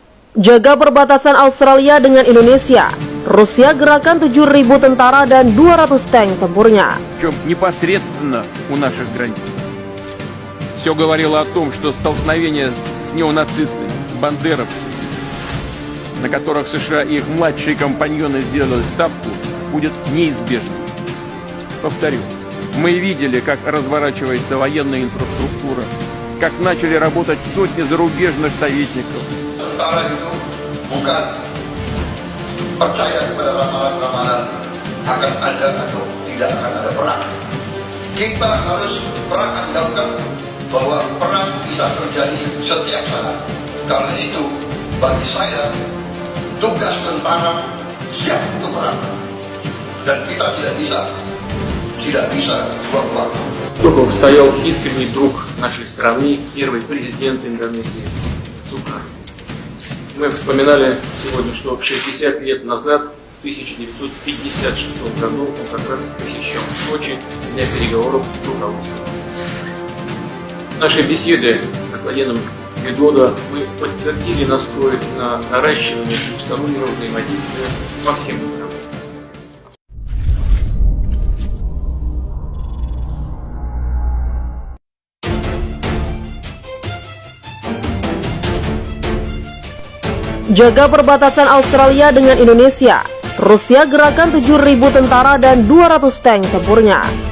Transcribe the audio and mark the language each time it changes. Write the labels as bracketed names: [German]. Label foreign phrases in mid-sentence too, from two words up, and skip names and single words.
[Indonesian] Jaga perbatasan Australia dengan Indonesia. Rusia gerahkan 7.000 tentara dan 200 tank tempurnya. [Russian] Непосредственно у наших границ. Все говорило о том, что столкновение с неонацистами, бандеровцами, на которых США и их младшие компаньоны сделали ставку, будет неизбежным. Повторю, мы видели, как разворачивается военная инфраструктура, как начали работать сотни зарубежных советников. [Indonesian] Tentara itu bukan percaya kepada ramalan-ramalan akan ada atau tidak akan ada perang. Kita harus beranggapkan bahwa perang bisa terjadi setiap saat. Karena itu, bagi saya, tugas tentara siap untuk perang. Dan kita tidak bisa buang-buang. [Russian] Духов стоял искренний друг нашей страны, первый президент Индонезии Сукар. Мы вспоминали сегодня, что 60 лет назад, в 1956 году, он как раз посещал Сочи для переговоров с руководством. Наши беседы с господином Видодо мы подтвердили настрой на наращивание двустороннего взаимодействия по всем направлениям. [Indonesian] Jaga perbatasan Australia dengan Indonesia. Rusia gerahkan 7.000 tentara dan 200 tank tempurnya.